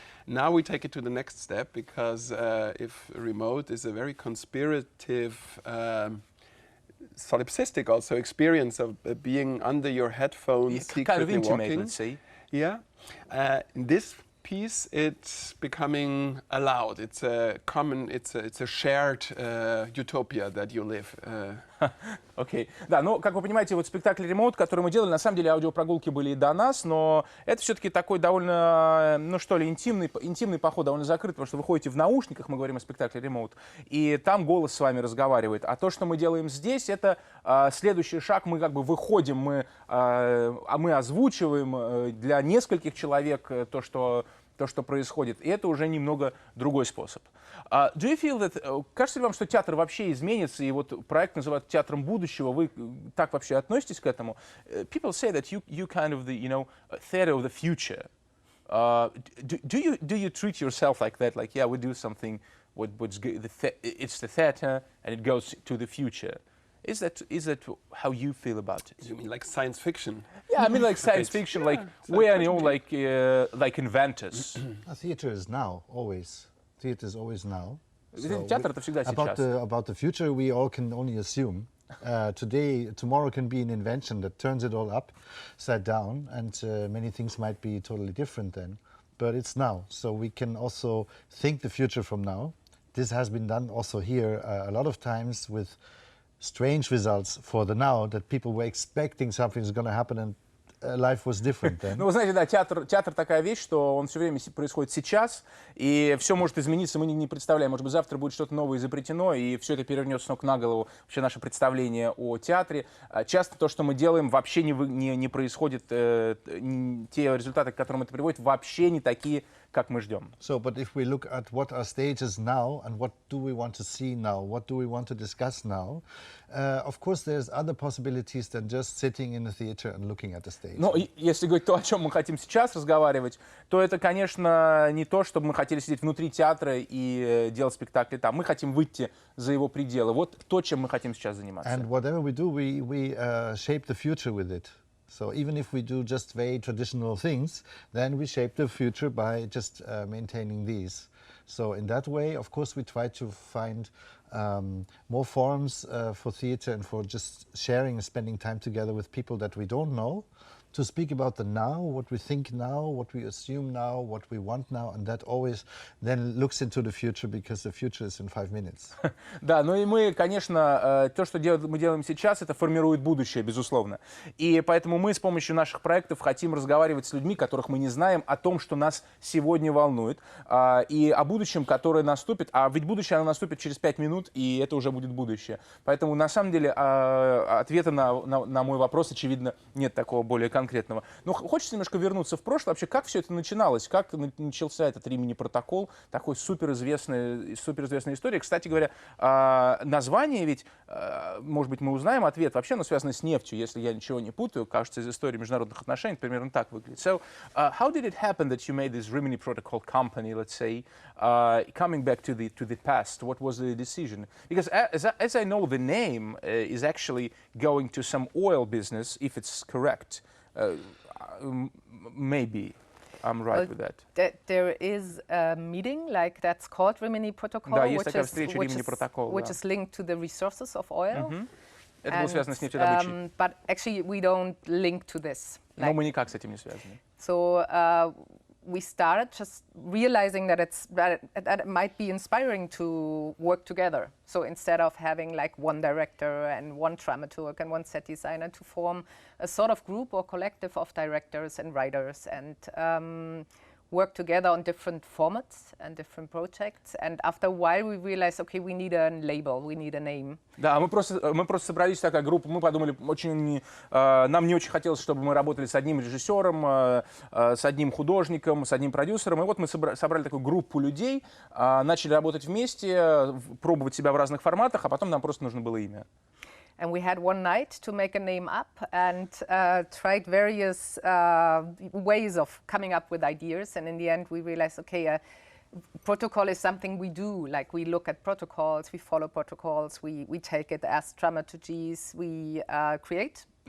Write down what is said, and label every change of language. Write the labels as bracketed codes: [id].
[en] Now we take it to the next step, because if remote is a very conspirative, solipsistic also experience of being under your headphones, secretly kind of intimate, walking. let's say. Yeah. In this piece, it's becoming allowed. It's a common, it's a shared utopia that you live. [ru] Окей. Да, ну, как вы понимаете, вот спектакль «Ремоут», который мы делали, на самом деле аудиопрогулки были и до нас, но это все-таки такой довольно, ну что ли, интимный поход, довольно закрытый, потому что вы ходите в наушниках, мы говорим о спектакле «Ремоут», и там голос с вами разговаривает. А то, что мы делаем здесь, это следующий шаг, мы как бы выходим, мы озвучиваем для нескольких человек то, что происходит, и это уже немного другой способ. [en] Do you feel that, [ru] кажется ли вам, что театр вообще изменится, и вот проект называют театром будущего, вы так вообще относитесь к этому? [en] People say that you kind of the, you know, theater of the future. Do you treat yourself like that? Like, yeah, we do something, it's the theater, and it goes to the future. Is that how you feel about it? You mean like science fiction? Yeah, I mean like science fiction, like we are, you know, like inventors. Theater is now, always. Theater is always now. [ru] Театр это всегда сейчас. [en] About the future, we all can only assume. Tomorrow can be an invention that turns it all upside down, and many things might be totally different then. But it's now, so we can also think the future from now. This has been done also here a lot of times with strange results for the now, that people were expecting something is going to happen and life was different then. [ru] Ну, вы знаете, да, театр такая вещь, что он все время происходит сейчас, и все может измениться, мы не представляем. Может быть, завтра будет что-то новое изобретено, и все это перевернет с ног на голову вообще наше представление о театре. Часто то, что мы делаем, вообще не происходит, те результаты, к которым это приводит, вообще не такие, как мы ждем. [en] So, but if we look at what our stage is now and what do we want to see now, what do we want to discuss now, of course there's other possibilities than just sitting in the theater and looking at the stage. [ru] Но если говорить то, о чем мы хотим сейчас разговаривать, то это, конечно, не то, чтобы мы хотели сидеть внутри театра и делать спектакли там. Мы хотим выйти за его пределы. Вот то, чем мы хотим сейчас заниматься. [en] And whatever we do, we shape the future with it. So even if we do just very traditional things, then we shape the future by just maintaining these. So in that way, of course, we try to find more forums for theater and for just sharing and spending time together with people that we don't know, to speak about the now, what we think now, what we assume now, what we want now, and that always then looks into the future, because the future is in 5 minutes. [ru] Да, ну и мы, конечно, то, что мы делаем сейчас, это формирует будущее, безусловно. И поэтому мы с помощью наших проектов хотим разговаривать с людьми, которых мы не знаем, о том, что нас сегодня волнует, и о будущем, которое наступит. А ведь будущее, оно наступит через 5 минут, и это уже будет будущее. Поэтому, на самом деле, ответа на мой вопрос, очевидно, нет такого более конкретного. конкретного. Но хочется немножко вернуться в прошлое. Вообще, как все это начиналось? Как начался этот Римини протокол? Такой суперизвестная история. Кстати говоря, название ведь, может быть, мы узнаем ответ. Вообще оно связано с нефтью, если я ничего не путаю. Кажется, из истории международных отношений примерно так выглядит. [en] So, how did it happen that you made this Rimini protocol company, let's say, coming back to the past? What was the decision? Because as I know, the name is actually going to some oil business, if it's correct. Maybe I'm right with that. There is a meeting like that's called Rimini Protocol, [ru] Да, есть такая встреча Римини протокол, [en] which is linked to the resources of oil. [ru] Это было связано с нефтедобычей. [en] But actually we don't link to this. [ru] Но мы никак с этим не связаны. [en] So we started just realizing that it might be inspiring to work together. So instead of having like one director and one dramaturg and one set designer, to form a sort of group or collective of directors and writers and work together on different formats and different projects. And after a while we realized, okay, we need a label, we need a name. [ru] Да, мы просто собрались, такая группа, мы подумали, нам не очень хотелось, чтобы мы работали с одним режиссером, с одним художником, с одним продюсером. И вот мы собрали такую группу людей, начали работать вместе, пробовать себя в разных форматах, а потом нам просто нужно было имя. [en] And we had one night to make a name up and tried various ways of coming up with ideas. And in the end, we realized, okay, protocol is something we do. Like we look at protocols, we follow protocols, we take it as dramaturgies, we create.